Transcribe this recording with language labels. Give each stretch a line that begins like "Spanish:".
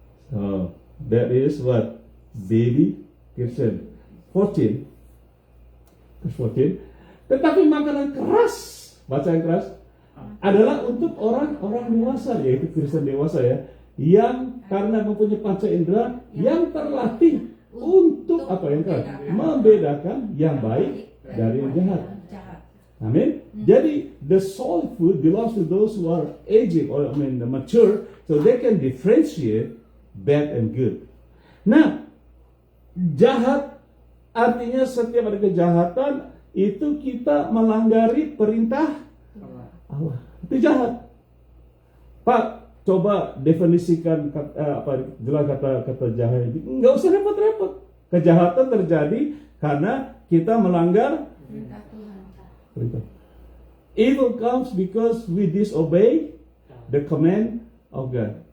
English: So that is what baby Christian 14. Verse 14.
Indonesian: Tetapi makanan keras, baca yang keras, adalah untuk orang-orang dewasa, yaitu Kristen dewasa ya, yang karena mempunyai panca indera yang terlatih untuk apa yang keras, membedakan yang baik dari yang jahat. Amin.
English: Jadi the solid food belongs to those who are aging or mature, so they can differentiate bad and good.
Indonesian: Nah, jahat artinya setiap ada kejahatan itu kita melanggari perintah Allah. Itu jahat. Pak, coba definisikan jelas kata jahat itu. Enggak usah repot-repot. Kejahatan terjadi karena kita melanggar perintah.
English: Evil comes because we disobey the command of God.